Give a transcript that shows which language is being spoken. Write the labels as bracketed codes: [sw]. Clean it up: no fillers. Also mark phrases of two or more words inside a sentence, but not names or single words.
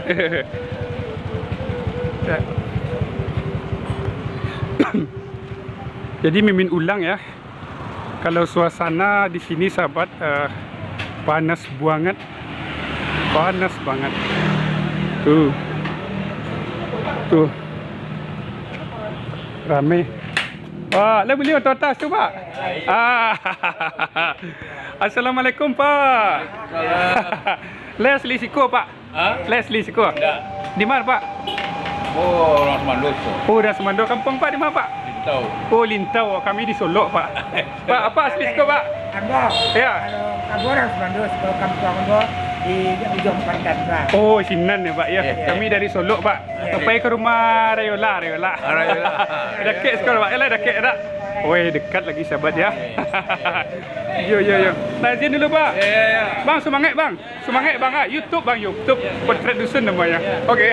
[id] Jadi Mimin ulang ya. Kalau suasana di sini sahabat panas banget. Panas banget. Tuh. Rame. Wah, lah beliau atas tu Pak. Assalamualaikum Pak. Leslie Siko Pak. Leslie Siko. Di mana Pak? Oh, orang Semando. Oh, dah Semando. Kampung Pak di mana Pak? Lintau. Oh, Lintau. Kami di Solo Pak. Pak, apa asli Siko Pak? Anggo. Ya. Anggo orang Semando, sekolah kampung Anggo di ujung pandan Pak. Oh, Sinan ya Pak ya. Kami dari Solo Pak. Sampai ke rumah Rayola. Dekat sekolah Pak. Yalah dekat dah. Woi, dekat lagi sahabat ya. Yo. Nah, izin dulu Pak. Ya. Bang, semangat Bang. Semangat Bang. YouTube Bang, YouTube. Potret Dusun namanya. Okey.